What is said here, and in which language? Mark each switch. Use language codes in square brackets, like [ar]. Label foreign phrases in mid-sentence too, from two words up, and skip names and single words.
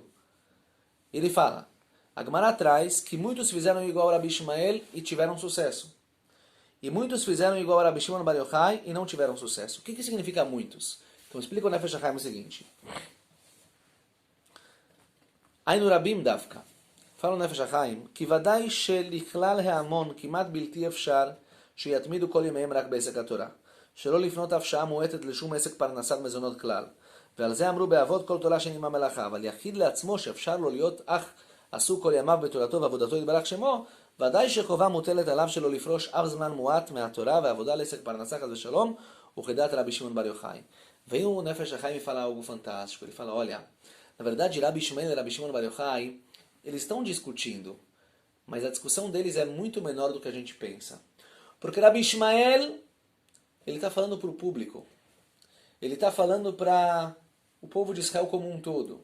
[pt] Ele fala, a Gemara traz que muitos fizeram igual a Rabi Shmuel e tiveram sucesso. E muitos fizeram igual a Rabi Shimon Bar Yochai e não tiveram sucesso. O que significa muitos? Então explica o Nefesh HaChaim o seguinte. [he] אינו רבים דווקא. [pt] Fala o Nefesh HaChaim, [he] כי ודאי שלכלל ההמון כמעט בלתי אפשר שיתמידו כל ימיהם רק בעסק התורה. שלא לפנות אף שעה מועטת לשום עסק פרנסת מזונות כלל. ועל זה אמרו באבות כל תורה שאין עמה מלאכה. אבל יחיד לעצמו שאפשר לו להיות אך עסוק כל ימיו בתורתו ועבודתו יתברך שמו, ודאי שחובה מוטלת עליו שלא לפרוש אף זמן מועט מהתורה ועבודה לעסק פרנסה חס ושלום, וכדעת רבי שמעון בר יוחאי. [pt] Vem o Nefesh HaChaim falar algo fantástico. Ele fala, olha, na verdade Rabi Shmuel e Rabi Shimon Bar Yochai, eles estão discutindo, mas a discussão deles é muito menor do que a gente pensa. Porque Rabi Shmuel, ele está falando para o público. Ele está falando para o povo de Israel como um todo.